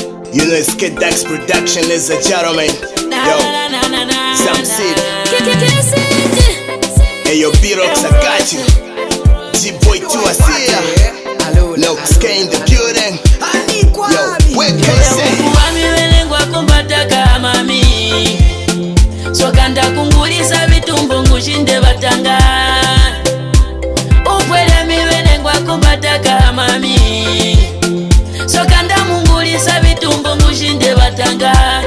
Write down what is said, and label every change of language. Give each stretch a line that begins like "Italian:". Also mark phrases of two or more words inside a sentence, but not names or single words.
English: You know it's Kid Dax production, ladies and gentlemen. Yo, Sam City. Hey yo, B-Rocks, I got you. G-Boy 2, I see ya. Nox K in the building. Yo, what can I say?
Tumbuka: Sokanda kungulisa vitumbo ngushinde batanga. Ukwele miwene ngwa kumbataka mami. Sokanda mungulisa vitumbo ngushinde batanga.